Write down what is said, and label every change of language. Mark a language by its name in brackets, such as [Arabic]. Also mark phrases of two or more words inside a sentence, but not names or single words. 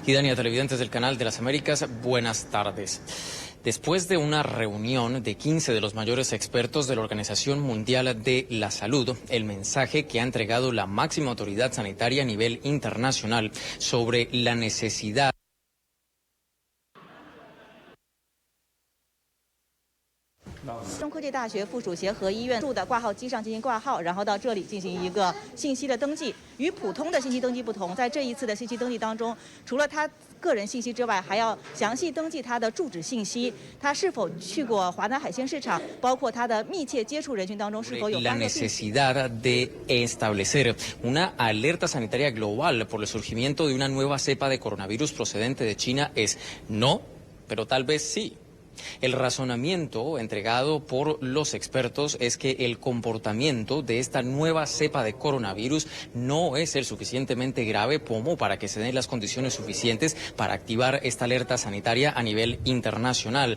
[Spanish] Y Dania, televidentes del Canal de las Américas, buenas tardes. Después de una reunión de 15 de los mayores expertos de la Organización Mundial de la Salud, el mensaje que ha entregado la máxima autoridad sanitaria a nivel internacional sobre la necesidad [Chinese] 中科技大学附属协和医院住的挂号机上进行挂号，然后到这里进行一个信息的登记。与普通的信息登记不同，在这一次的信息登记当中，除了他个人信息之外，还要详细登记他的住址信息，他是否去过华南海鲜市场，包括他的密切接触人群当中是否有 [Spanish] la necesidad de establecer una alerta sanitaria global por el surgimiento de una nueva cepa de coronavirus procedente de China es no, pero tal vez sí. El razonamiento entregado por los expertos es que el comportamiento de esta nueva cepa de coronavirus no es el suficientemente grave como para que se den las condiciones suficientes para activar esta alerta sanitaria a nivel internacional.